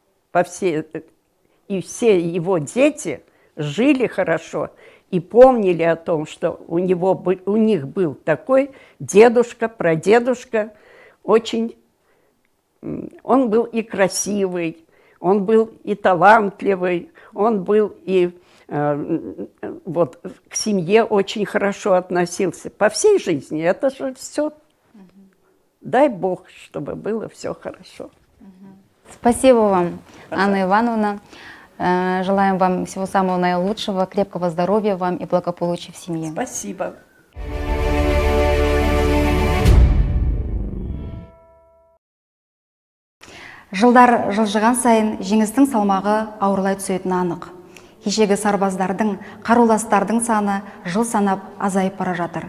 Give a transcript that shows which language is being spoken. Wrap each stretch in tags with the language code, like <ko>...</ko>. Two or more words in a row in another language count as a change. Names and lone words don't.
<ru>и все его дети жили хорошо и помнили о том, что у них был такой дедушка, прадедушка, очень, он был и красивый, он был и талантливый, он был и вот к семье очень хорошо относился. По всей жизни это же все. Дай Бог, чтобы было все хорошо. Спасибо вам, Анна Ивановна. Желаем вам всего самого наилучшего, крепкого здоровья вам и благополучия в семье. Спасибо.</ru> <kk>Жылдар жылжыған сайын жеңістің салмағы ауырлай түсетіні анық. Кешегі сарбаздардың, қаруластардың саны жыл санап азайып бара жатыр.</kk>